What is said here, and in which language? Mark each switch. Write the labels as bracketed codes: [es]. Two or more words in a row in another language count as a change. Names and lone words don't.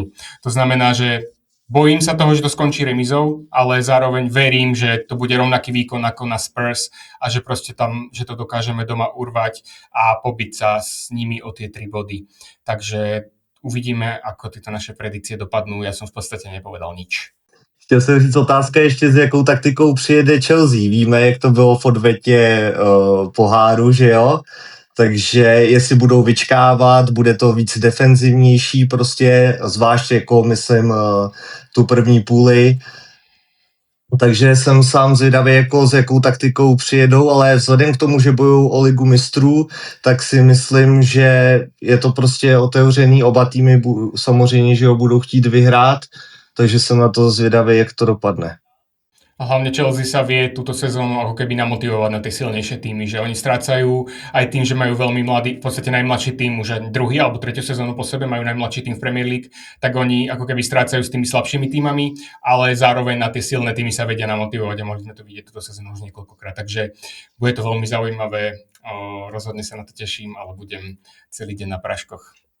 [sk] To znamená, že bojím sa toho, že to skončí remizou, ale zároveň verím, že to bude rovnaký výkon ako na Spurs a že proste tam, že to dokážeme doma urvať a pobiť sa s nimi o tie 3 body. Takže uvidíme, ako tyto naše predikcie dopadnú. Ja som v podstate nepovedal nič. [cs] Chtěl jsem říct, otázka ještě, s jakou taktikou přijede Chelsea. Víme, jak to bylo v odvetě poháru, že jo? Takže jestli budou vyčkávat, bude to víc defenzivnější prostě, zvlášť jako myslím tu první půli. Takže jsem sám zvědavý, jako s jakou taktikou přijedou, ale vzhledem k tomu, že bojují o ligu mistrů, tak si myslím, že je to prostě otevřený, oba týmy samozřejmě, že ho budou chtít vyhrát, takže jsem na to zvědavý, jak to dopadne. [sk] A hlavne Chelsea sa vie túto sezónu ako keby namotivovať na tie silnejšie týmy, že oni strácajú aj tým, že majú veľmi mladý, v podstate najmladší tým, už druhý alebo tretiu sezónu po sebe majú najmladší tým v Premier League, tak oni ako keby strácajú s tými slabšími týmami, ale zároveň na tie silné týmy sa vedia namotivovať a mohli sme to vidieť túto sezónu už niekoľkokrát, takže bude to veľmi zaujímavé, rozhodne sa na to teším, ale budem celý deň na práškoch.